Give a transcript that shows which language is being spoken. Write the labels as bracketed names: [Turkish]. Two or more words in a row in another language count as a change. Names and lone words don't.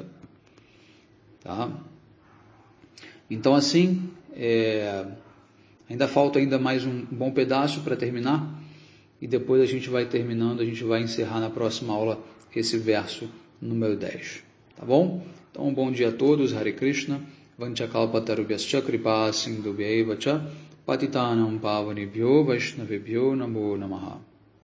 [Portuguese] Tá? Então, assim, ainda falta mais um bom pedaço para terminar, e depois a gente vai terminando, a gente vai encerrar na próxima aula esse verso número 10. Tá bom? Então, um bom dia a todos. Hare Krishna. [Sanskrit] वाञ्छाकल्पतरुभ्यश्च कृप सिन्धुभ्यैव च पतितानाम् पावनेभ्यो वैष्णवेभ्यो नमो नमः.